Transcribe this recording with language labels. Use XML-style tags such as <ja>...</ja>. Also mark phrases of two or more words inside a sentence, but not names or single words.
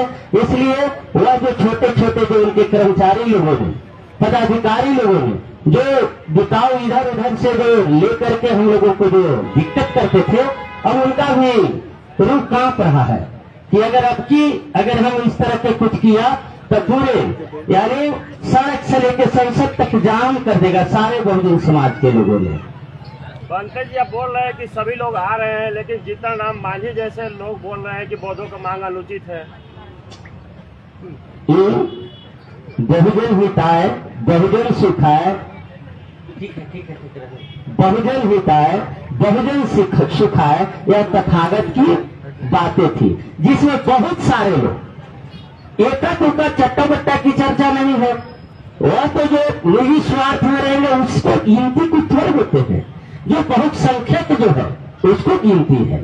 <hi>इसलिए वह जो छोटे छोटे जो उनके कर्मचारी लोगों ने, पदाधिकारी लोगों ने जो बिकाऊ इधर उधर से जो लेकर के हम लोगों को जो दिक्कत करते थे, अब उनका भी रूह कांप रहा है कि अगर हम इस तरह के कुछ किया तो पूरे यानी सड़क से लेकर संसद तक जाम कर देगा सारे बहुजन समाज के लोगों ने। पंकज जी, आप बोल रहे हैं कि सभी लोग आ रहे हैं, लेकिन जितना नाम मांझी जैसे लोग बोल रहे हैं कि बौद्धों का मांग अनुचित है।</hi> <sa>बहुजन हिताय, बहुजन सुखाय, बहुजन हिताय, बहुजन सुखाय,</sa> <hi>यह तथागत की बातें थी, जिसमें बहुत सारे लोग एका टुका चट्टा बट्टा की चर्चा नहीं है। वह तो जो निजी स्वार्थ में रहेंगे उसको गिनती कुछ थोड़े होते हैं, जो बहुत संख्यक जो है उसको गिनती है।</hi>